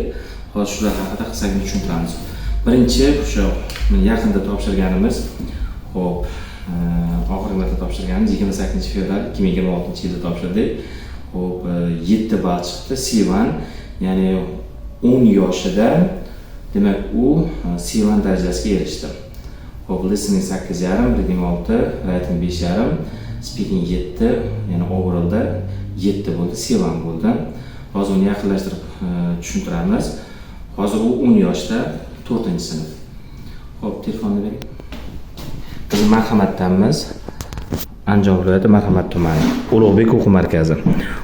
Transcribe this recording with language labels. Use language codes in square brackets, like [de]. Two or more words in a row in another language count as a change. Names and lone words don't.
[uz] Hozir shular haqida qisqagina tushuntiramiz. Birinchi o'sha yaqinda topshirganimiz, xo'p, oxirgi marta topshirganimiz 28 fevral 2026-yilda topshirdik. Xo'p, 7 ball chiqdi, C1, ya'ni 10 yoshida demak u C1 darajasiga erishdi. Xo'p, [en] listening 8.5, reading 6, writing 5.5, speaking 7, [uz] ya'ni overallda 7 bo'ldi, C1 bo'ldi. Hozir uni yaqinlashtirib tushuntiramiz. Hozir u 10 yoshda, 4-sinf. Xo'p, telefonni bering. Biz Marhamatdanmiz. Andijon viloyati Marhamat tumani, Ulug'bek o'quv markazi.